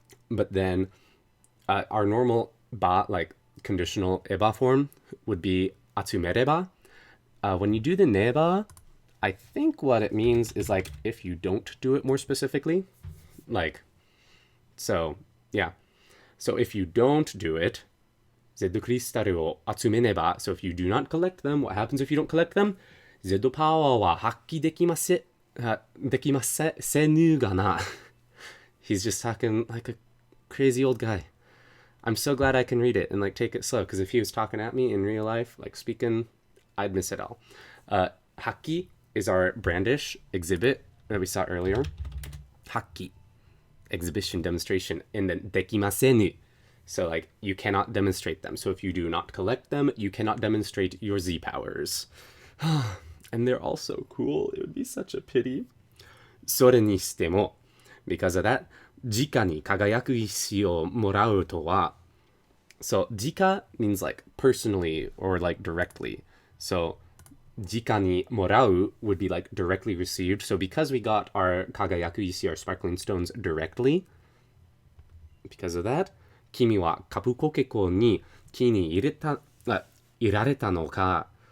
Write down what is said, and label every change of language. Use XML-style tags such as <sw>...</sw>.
<en>But then our normal ba, like conditional eba form, would be atsumereba. When you do the neba, I think what it means is like if you don't do it more specifically. Like, so, yeah. So if you don't do it,</en> <ja>Z クリスタルを集めねば,</ja> <en>so if you do not collect them, what happens if you don't collect them?</en> <ja>Z パワーは発揮できませぬがな.</ja> <en>He's just talking like a crazy old guy. I'm so glad I can read it and like take it slow, because if he was talking at me in real life, like speaking, I'd miss it all. Haki is our brandish exhibit that we saw earlier. Haki, exhibition, demonstration, and then dekimasenu. So like you cannot demonstrate them. So if you do not collect them, you cannot demonstrate your Z powers. And they're all so cool. It would be such a pity.</en> <ja>それにしても,</ja> <en>because of that,</en> <ja>直に輝く石をもらうとは.</ja> <en>So 直 means like personally or like directly. So</en> <ja>直にもらう</ja> <en>would be like directly received. So because we got our 輝く石, our sparkling stones, directly, because of that,</en> <ja>君はカプコケコに木に入られたのか.</ja>